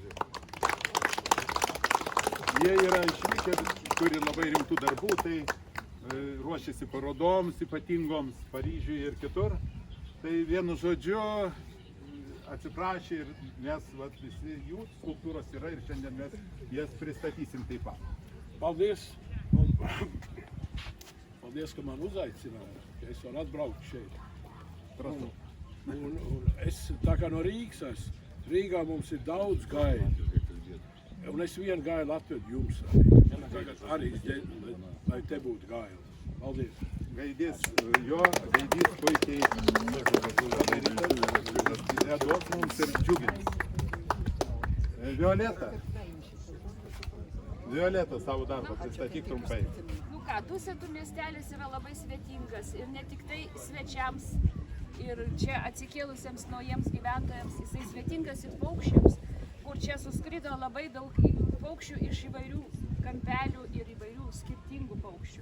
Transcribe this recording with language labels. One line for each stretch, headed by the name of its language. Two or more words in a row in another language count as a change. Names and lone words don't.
Lithuanian: Jie yra išvykę, turi labai rimtų darbų, tai ruošiasi parodoms ypatingoms Paryžiuje ir kitur. Tai vienu žodžiu atsiprašė ir mes visi jų skulptūros yra ir šiandien mes jas pristatysim taip pat.
Latvian: Paldies! Paldies, ka man uzaicināja. Es varu atbraukt šeit. Un es tā kā no Rīgas esmu. Rīgā mums ir daudz gaidu. Un es vienu gailu atvedu jums arī, lai te būtu gaila. Paldies!
Lithuanian: Gaidys, jo gaidys puikiai duos mums ir džiugins. Violeta savo darbą pristatyk trumpai. Nu ką, Dusetų miestelis yra labai svetingas ir ne tik tai svečiams ir čia atsikėlusiems naujiems gyventojams, jisai svetingas ir paukščiams, kur čia suskrido labai daug paukščių iš įvairių kampelių ir įvairių skirtingų paukščių.